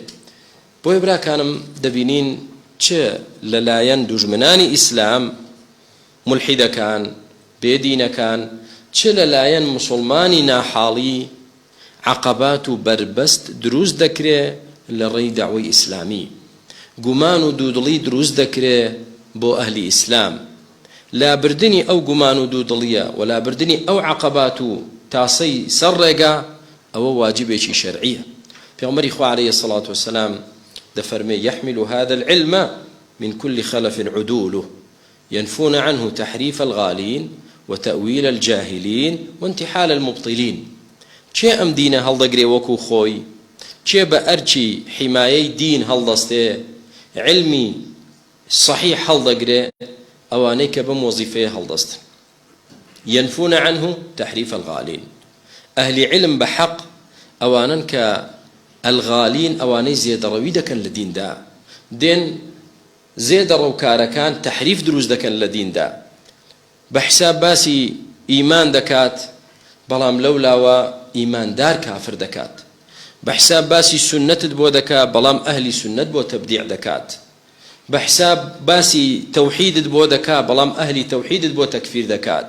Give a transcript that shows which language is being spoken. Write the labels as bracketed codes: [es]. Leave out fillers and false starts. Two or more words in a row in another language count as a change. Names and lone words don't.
[ckb] بۆیە براکانم دەبینین چ لەلایەن دوژمنانی ئیسلام ملحیدەکان بێدینەکان چ لەلایەن موسڵمانی ناحاڵی عەقەبات و بربەست دروست دەکرێت لە ڕێی داعوەی ئیسلامی، گومان و دوودڵی دروست دەکرێت بۆ ئەهلی ئیسلام. لابردنی ئەو گومان و دوودڵیە و لابردنی ئەو عەقەبات و تاسەی سەر ڕێگا ئەوە واجبێکی شەرعیە. پێغەمبەری خوا [ar] عەلەیهی سەڵاتو وەسەلام [ckb] دەفەرمێ [ar] يحمل هذا العلم من كل خلف عدوله ينفون عنه تحريف الغالين وتأويل الجاهلين وانتحال المبطلين. [ckb] چێ ئەم دینە هەڵدەگرێ وەکو خۆی؟ چێ بە ئەرچی حیمایەی دین هەڵدەستێ علمی صحیح هەڵدەگرێ؟ ئەوانەی کە بەم وەزیفەیە هەڵدەستن. [ar] ينفون عنه تحريف الغالين، [ckb] ئەهلی علم بەحەق ئەوانن کە الغالین ئەوانەی زێدەڕەوی دەکەن لە دیندا، دێن زێدەڕەوکارەکان تەحریف دروست دەکەن لە دیندا، بە حساب باسی ئیمان دەکات بەڵام لەولاوە ئیماندار کافر دەکات، بە حساب باسی سنەتت بۆ دەکات بەڵام ئەهلی سنەت بۆ تەبدیع دەکات، بە حساب باسی تەوحیدت بۆ دەکات بەڵام ئەهلی تەوحیدت بۆ تەکفیر دەکات.